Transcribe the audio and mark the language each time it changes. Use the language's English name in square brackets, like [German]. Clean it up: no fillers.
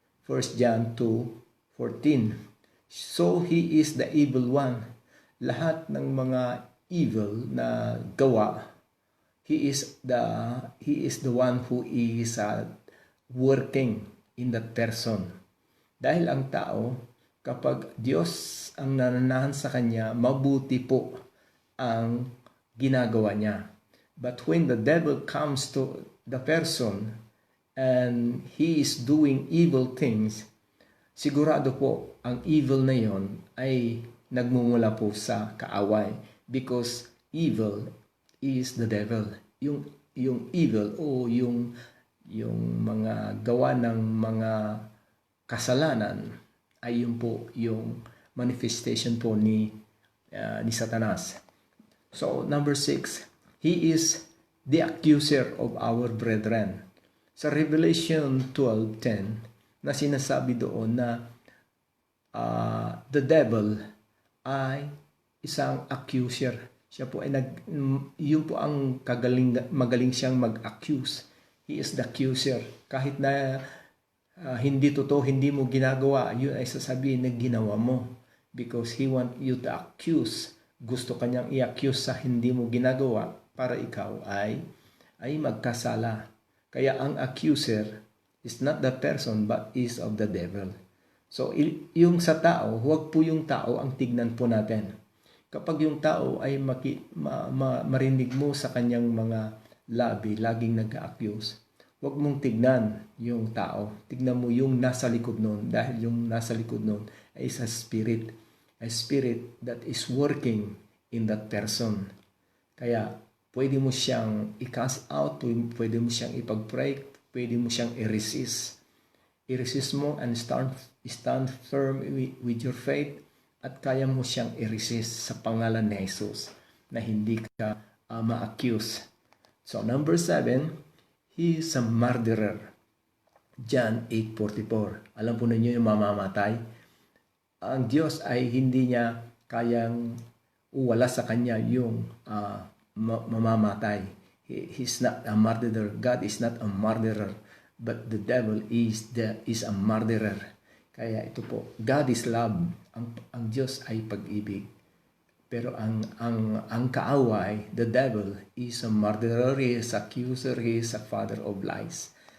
[English] 1 John 2:14. So he is the evil one. [Filipino] Lahat ng mga evil na gawa, [English] he is the one who is working in that person. [Filipino] Dahil ang tao, kapag Diyos ang nananahan sa kanya, mabuti po ang ginagawa niya. [English] But when the devil comes to the person and he is doing evil things, [Filipino] sigurado po ang evil na yon ay nagmumula po sa kaaway, [English] because evil is the devil. [Filipino] Yung evil o yung mga gawa ng mga kasalanan ay yun po yung manifestation po ni Satanas. [English] So number 6, he is the accuser of our brethren. [Filipino] Sa Revelation 12:10 na sinasabi doon na [English] the devil [Filipino] ay isang accuser. Siya po ay yun po ang magaling siyang mag-accuse. [English] He is the accuser. [Filipino] Kahit na hindi totoo, hindi mo ginagawa, yun ay sasabihin na ginawa mo. [English] Because he want you to accuse. [Filipino] Gusto kanyang i-accuse sa hindi mo ginagawa para ikaw ay magkasala. Kaya ang [English] accuser is not the person but is of the devil. [Filipino] So yung sa tao, huwag po yung tao ang tignan po natin. Kapag yung tao ay marinig mo sa kanyang mga labi, laging nag-accuse, huwag mong tignan yung tao. Tignan mo yung nasa likod nun, dahil yung nasa likod nun ay [English] a spirit that is working in that person. [Filipino] Kaya pwede mo siyang i-cast out, pwede mo siyang ipag-pray, pwede mo siyang i-resist. I-resist mo [English] and stand firm with your faith, [Filipino] at kaya mo siyang i-resist sa pangalan ni Jesus na hindi ka ma-accuse. [English] So number 7, he is a murderer. [Filipino] John 8:44. Alam po ninyo yung mamamatay. Ang Diyos ay hindi niya kayang wala sa kanya yung mamamatay. [English] He's not a murderer. God is not a murderer, but the devil is a murderer. [Filipino] Kaya ito po, [English] God is love. [Filipino] Ang Diyos ay pag-ibig. Pero ang kaaway, [English] the devil, is a murderer, he is accuser, he is a father of lies.